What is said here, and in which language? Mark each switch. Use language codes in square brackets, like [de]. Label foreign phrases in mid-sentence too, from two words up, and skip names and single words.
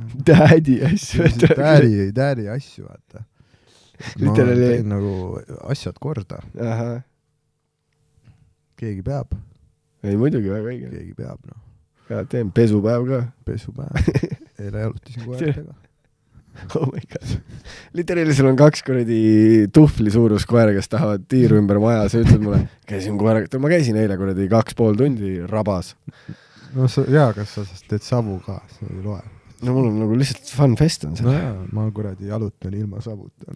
[et] Daddy asju? Daddy asju, vaata. Ma teen nagu asjad korda. Keegi peab. Ei, muidugi väga õige. Keegi peab, noh. Ja teen pesupäev ka. Pesupäev. Eile jalutasin koertega. [en] Oh my god. [et] Literaalis on 2 kuradi tuhvli suurus koera, kes tahavad tiiru ümber maja. Sa ütled mulle, ma käisin eile kuradi 2,5 tundi rabas. No jaa, kas sa teed savu ka? See ei loe. No mul on nagu lihtsalt [en] fun fest [et] on see. No jaa, ma kuradi jalutan ilma savuta.